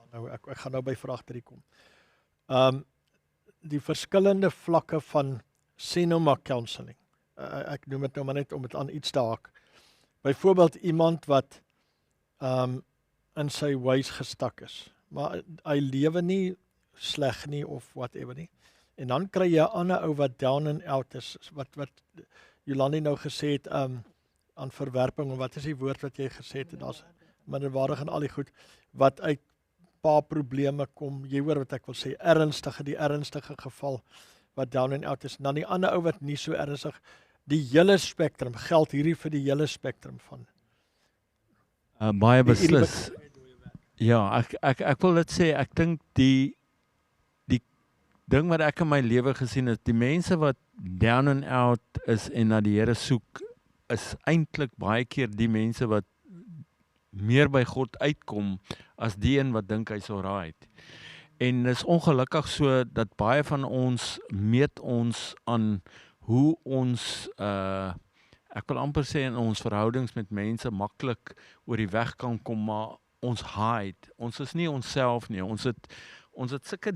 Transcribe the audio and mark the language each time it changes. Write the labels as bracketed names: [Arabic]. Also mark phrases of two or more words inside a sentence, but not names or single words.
[Afrikaans] Nou ek gaan nou by vraag 3 kom. Die verskillende vlakke van Senoma counseling. Ek noem dit nou maar net om dit aan iets te haak. Byvoorbeeld iemand wat in sy ways gestak is, maar hy lewe nie sleg nie of whatever nie. En dan kry jy 'n ander ou wat [English] down and out [Afrikaans] is, wat Jolandi nou gesê het, aan verwerping, en wat is die woord wat jy gesê het, daar's minderwaardig en al die goed, wat uit paar probleme kom, jy hoor wat ek wil sê, die ernstige geval, wat [English] down and out [Afrikaans] is, en dan die ander ou wat nie so ernstig, die hele spektrum, geld hierdie vir die hele spektrum van. Baie beslis. Ja, ek wil dit sê, ek dink die ding wat ek in my lewe gesien het, die mense wat [English] down and out [Afrikaans] is en na die Here soek, is eintlik baie keer die mense wat meer by God uitkom, as die een wat dink hy's alright. En is ongelukkig so, dat baie van ons meet ons aan hoe ons, ek wil amper sê in ons verhoudings met mense maklik oor die weg kan kom, maar ons hide, ons is nie onsself nie, ons het sulke